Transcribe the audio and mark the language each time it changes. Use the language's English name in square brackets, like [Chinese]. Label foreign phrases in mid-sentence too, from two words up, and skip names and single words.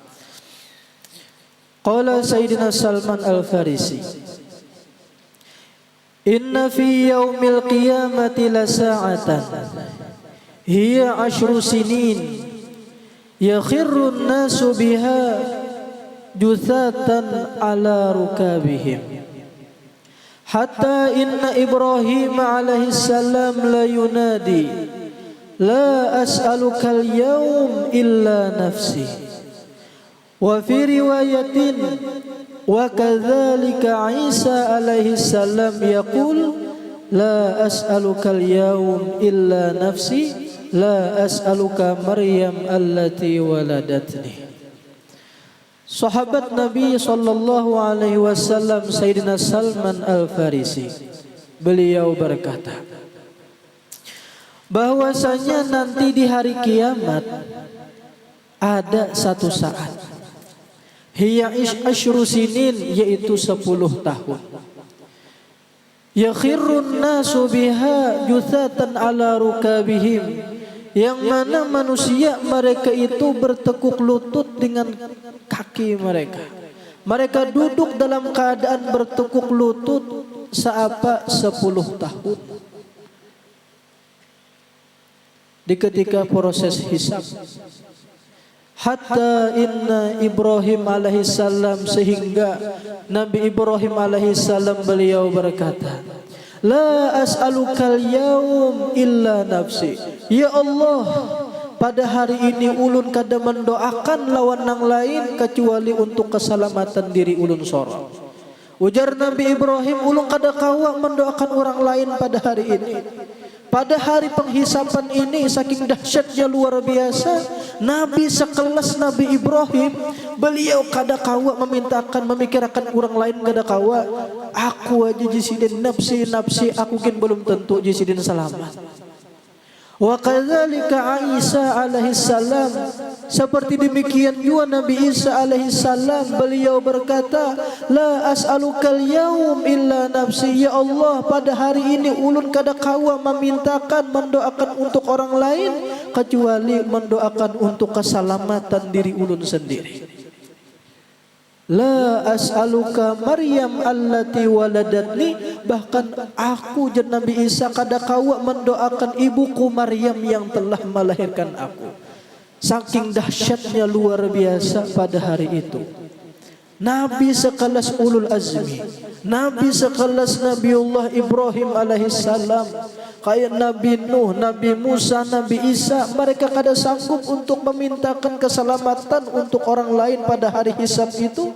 [Arabic] قال سيدنا سلمان الفارسي إن في يوم القيامة لساعة هي 10 سنين يخر الناس بها جثاة على ركبهم حتى إن إبراهيم عليه السلام لينادي لا أسألك اليوم إلا نفسي. وفي رواية وكذلك عيسى عليه السلام يقول لا أسألك اليوم إلا نفسي لا أسألك مريم التي ولدتني. [Indonesian] Sahabat Nabi [Arabic] صلى الله عليه وسلم [Indonesian] Sayyidina Salman Al-Farisi, beliau berkata bahwasanya nanti di hari kiamat ada satu saat, [Arabic] هي عشر سنين, [Indonesian] yaitu 10 tahun, [Arabic] يخر الناس بها جثاة على ركبهم, [Indonesian] yang mana manusia mereka itu bertekuk lutut dengan kaki mereka. Mereka duduk dalam keadaan bertekuk lutut seapa 10 tahun. Di ketika proses hisab, [Arabic] حتى إن إبراهيم عليه السلام, [Indonesian] sehingga Nabi Ibrahim alaihissalam beliau berkata, [Arabic] لا أسألك اليوم إلا نفسي. يا الله, [Banjar] pada hari ini ulun kada mendoakan lawan nang lain kecuali untuk keselamatan diri ulun sorang. Ujar Nabi Ibrahim, ulun kada kawa mendoakan orang lain pada hari ini. Pada hari penghisapan ini saking dahsyatnya luar biasa, Nabi sekelas Nabi Ibrahim, beliau kada kawa memintakan, memikirkan orang lain kada kawa. Aku aja jisidin nafsi, aku kin belum tentu jisidin selamat. [Arabic] وكذلك عيسى عليه السلام, [Indonesian] seperti demikian juga Nabi Isa [Arabic] عليه السلام, [Indonesian] beliau berkata, [Arabic] لا أسألك اليوم إلا نفسي. يا الله, [Banjar] pada hari ini ulun kada kawa memintakan, mendoakan untuk orang lain kecuali mendoakan untuk keselamatan diri ulun sendiri. [Arabic] لا أسألك مريم التي ولدتني, [Banjar] bahkan aku jan Nabi Isa kada kawa mendoakan ibuku Maryam yang telah melahirkan aku. [Indonesian] Saking dahsyatnya luar biasa pada hari itu. Nabi sekelas [Arabic] أولو العزم, [Indonesian] Nabi sekelas Nabiullah Ibrahim alaihissalam, kayak Nabi Nuh, Nabi Musa, Nabi Isa, [Banjar] mereka kada sanggup untuk memintakan keselamatan untuk orang lain pada hari hisab itu.